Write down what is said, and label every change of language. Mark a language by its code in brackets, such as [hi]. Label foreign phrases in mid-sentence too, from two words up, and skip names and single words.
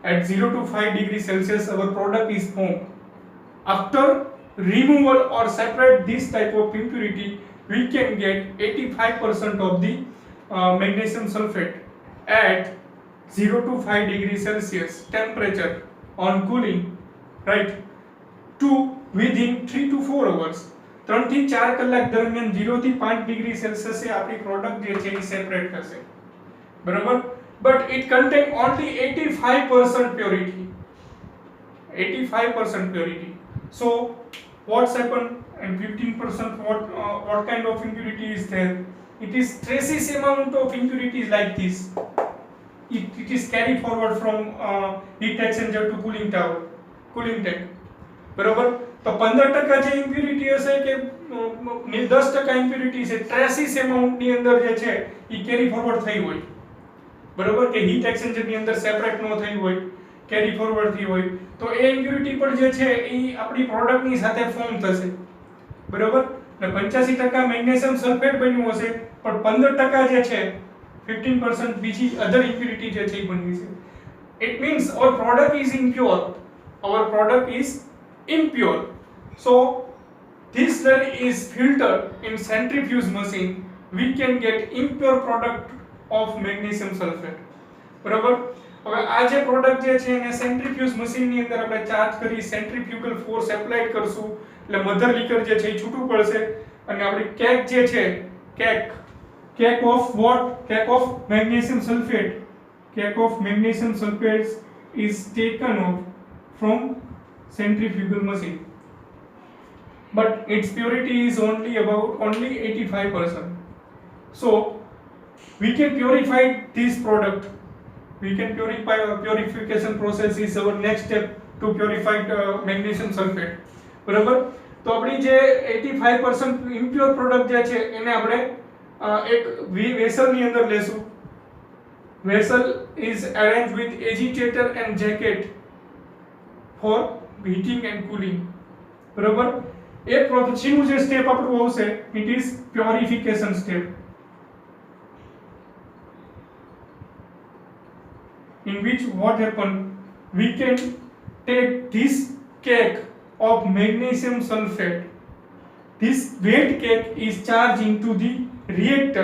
[en] at 0 to 5 degrees Celsius our product is formed. After removal or separate this type of impurity, we can get 85% of the magnesium sulfate at 0 to 5 degrees Celsius temperature on cooling, right, to within 3 to 4 hours. [gu] 3 થી 4 કલાક દરમિયાન 0 થી 5 [en] degree Celsius [gu] આપણી પ્રોડક્ટ જે છે એ સેપરેટ થશે, બરાબર. [en] but it contain only 85% purity, 85% purity. So what's happened, and 15% what kind of impurity is there? It is traces amount of impurities like this. It is carried forward from heat exchanger to cooling tower, cooling tank, [gu] બરોબર. તો 15% જે ઇમ્પ્યુરિટી હશે કે 10% ઇમ્પ્યુરિટી છે [en] traces amount [gu] ની અંદર જે છે ઈ [en] carry forward [gu] થઈ હોય, બરોબર, કે [en] heat exchanger [gu] ની અંદર સેપરેટ નો થઈ હોય, [en] carry forward [gu] થઈ હોય, તો એ ઇમ્પ્યુરિટી પર જે છે ઈ આપણી પ્રોડક્ટ ની સાથે ફોર્મ થશે, બરોબર. અને 85% [en] magnesium sulfate [gu] બન્યું હશે, પણ 15% જે છે 15% બીજી [en] other impurity [gu] જે છે ઈ બની છે. [en] It means our product is impure. Our product is impure. So this slurry is filtered in centrifuge machine. We can get impure product of magnesium sulfate. [gu] બરાબર. હવે આ જે પ્રોડક્ટ જે છે એને [en] centrifuge machine [gu] ની અંદર આપણે ચાર્જ કરી [en] centrifugal force apply [gu] કરશું એટલે [en] mother liquor [gu] જે છે એ છૂટું પડશે અને આપણી કેક જે છે [en] cake of wet, cake of magnesium sulfate, cake of magnesium sulfates is taken off from centrifugal machine, but its purity is only 85%. So we can purify this product. We can purify, purification process is our next step to purify magnesium sulfate, [gu] બરાબર. તો આપણી જે 85% [en] impure product [gu] જે છે એને આપણે એક વેસલ ની અંદર લેશું. [en] Vessel is arranged with agitator and jacket for heating and cooling, [gu] બરાબર. એ પછીનું જે સ્ટેપ આપણું આવશે [en] it is purification step, in which what happen, we can take this cake of magnesium sulfate, this wet cake is charged into the reactor.